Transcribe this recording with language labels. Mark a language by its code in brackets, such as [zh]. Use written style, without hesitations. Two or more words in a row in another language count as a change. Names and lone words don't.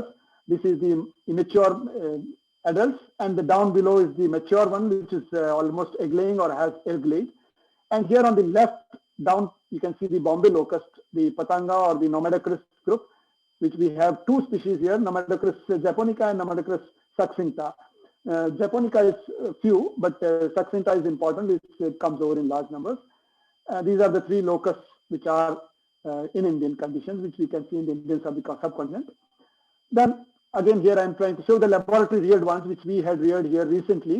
[en] This is the immature adults, and the down below is the mature one, which is almost egg-laying or has egg-laid. And here on the left down, you can see the Bombay locust, the Patanga or the Nomedocris group, which we have two species here, Nomedocris japonica and Nomedocris succincta. Japonica is few, but succincta is important, it comes over in large numbers. These are the three locusts which are in Indian conditions, which we can see in the Indian subcontinent. Then again, here I am trying to show the laboratory reared ones, which we had reared here recently.